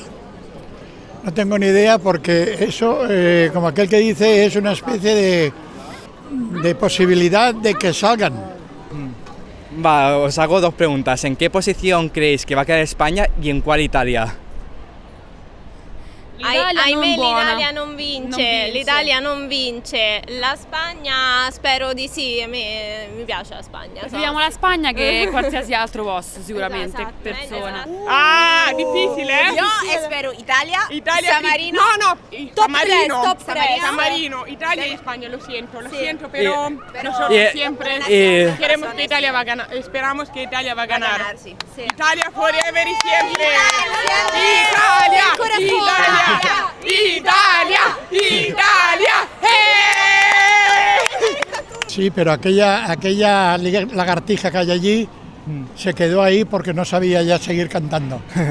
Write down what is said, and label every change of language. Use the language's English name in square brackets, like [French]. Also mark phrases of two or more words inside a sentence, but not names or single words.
[Spanish] No tengo ni idea porque eso, como aquel que dice, es una especie de posibilidad de que salgan. Va, os hago dos preguntas. ¿En qué posición creéis que va a quedar España y en cuál Italia? [Italian] L'Italia non vince, l'Italia non vince, la Spagna spero di sì, mi piace la Spagna. Preferiamo la Spagna che qualsiasi altro posto sicuramente, persona. Ah, difficile, ¿eh? [Spanish] Yo espero Italia, San Marino. San San Marino, Italia y España, lo siento, pero nosotros siempre queremos que Italia va a ganar, esperamos que Italia va a ganar. Italia forever y siempre. Italia. Sí, pero aquella lagartija que hay allí se quedó ahí porque no sabía ya seguir cantando.